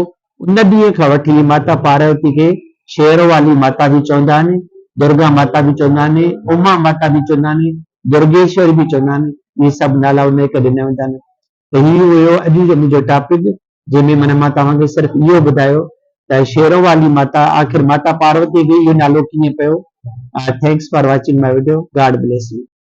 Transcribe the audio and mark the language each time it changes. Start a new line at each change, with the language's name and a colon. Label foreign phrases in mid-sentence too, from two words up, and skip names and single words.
Sindhi: उन ॾींहं खां वठी माता पार्वती खे शेरों वाली माता बि चवंदा आहिनि, दुर्गा माता बि चवंदा आहिनि, उमा माता बि चवंदा आहिनि, दुर्गेश्वरी बि चवंदा आहिनि। इहे सभु नाला उन खे ॾिना वेंदा आहिनि। त हीउ हुयो अॼु जो मुंहिंजो टॉपिक, जंहिंमें मन मां तव्हांखे सिर्फ़ु इहो ॿुधायो त शेरों वाली माता आख़िर माता पार्वती खे इहो नालो कीअं पियो।
English: Thanks for watching my video. God bless you.